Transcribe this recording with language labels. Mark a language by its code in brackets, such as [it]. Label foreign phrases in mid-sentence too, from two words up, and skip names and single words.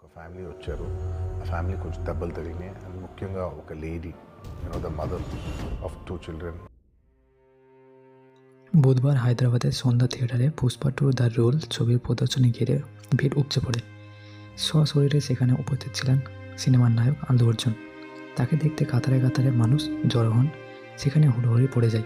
[te] ఫ్యామిలీ వచ్చారు. ఆ ఫ్యామిలీ కొంచెం దెబ్బలు తగిలినాయి. అండ్ ముఖ్యంగా ఒక లేడీ, [en] the mother of 2 children. [bn] বুধবার হায়দ্রাবাদের সন্ধ্যা থিয়েটারে পুষ্পা টু দ্য রোল ছবির প্রদর্শনী ঘিরে ভিড় উপচে পড়ে। সশরীরে সেখানে উপস্থিত ছিলেন সিনেমার নায়ক আল্লু অর্জুন। তাকে দেখতে কাতারে কাতারে মানুষ জড়ো হন। সেখানে হুড়োহুড়ি পড়ে যায়।